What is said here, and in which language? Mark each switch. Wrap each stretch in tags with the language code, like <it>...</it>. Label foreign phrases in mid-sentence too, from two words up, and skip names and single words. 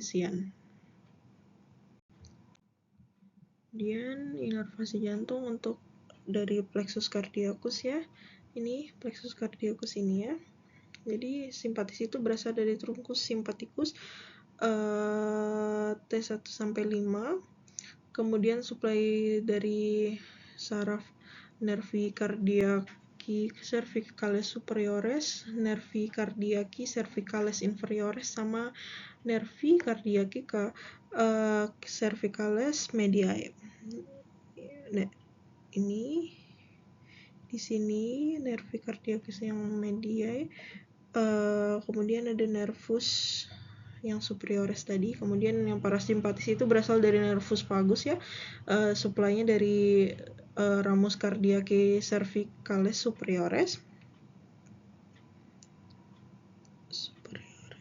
<id>Kemudian inervasi jantung untuk dari</id> <la>plexus cardiacus</la> <id>ya. Ini</id> <la>plexus cardiacus</la> <id>ini ya. Jadi simpatis itu berasal dari</id> <la>truncus sympathicus</la> <id>T1 sampai 5. Kemudian suplai dari saraf</id> <la>nervi cardiaci cervicalis superiores, nervi cardiaci cervicalis inferiores,</la> <id>sama</id> <la>nervi cardiaci cervicalis mediae.</la> <id>Nah, ini di sini</id> <la>nervi cardiacis</la> <id>yang mediae. Kemudian ada nervus yang superiores tadi. Kemudian yang parasimpatis itu berasal dari</id> <la>nervus vagus</la> <id>ya. Suplainya dari</id> <la>ramus cardiaci cervicalis superiores.</la>